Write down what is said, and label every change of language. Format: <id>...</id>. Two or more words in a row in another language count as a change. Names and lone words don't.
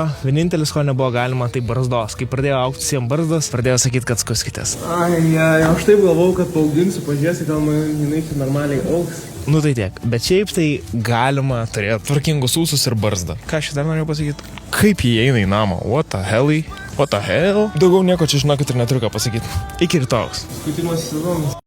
<lt>Vienintelis, ko nebuvo galima, tai barzdos. Kai pradėjo augti visiems barzdas, pradėjo sakyti, kad skuskitės. Aš taip galvau, kad paauginsiu, pažiūrėsi, gal jinai normaliai augs. Nu tai tiek, bet šiaip tai galima turėti tvarkingus ūsus ir barzdą. Ką aš dar norėjau pasakyti? Kaip jie eina į namą?</lt> <en>What the hell?</en> <lt>Daugiau nieko čia žinokit ir neturiu ką pasakyti. Iki rytojaus. Skutimas sezonas.</lt>